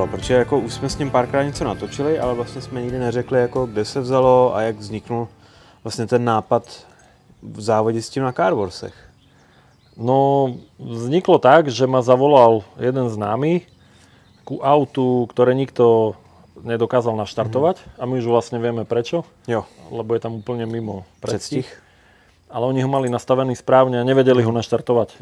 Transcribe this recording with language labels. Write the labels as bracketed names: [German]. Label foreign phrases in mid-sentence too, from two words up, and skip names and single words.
[Czech] Protože jako už jsme s ním párkrát něco natočili, ale vlastně jsme nikdy neřekli, jako kde se vzalo a jak vzniknul vlastně ten nápad v závodě s tím na Carwarsech. [Slovak] No, vzniklo tak, že ma zavolal jeden známy ku autu, ktoré nikto nedokázal naštartovať a my už vlastne vieme prečo. [Czech] Jo. [Slovak] Lebo je tam úplne mimo predstih. [Czech] Předstih. [Slovak] Ale oni ho mali nastavený správne a nevedeli ho naštartovať.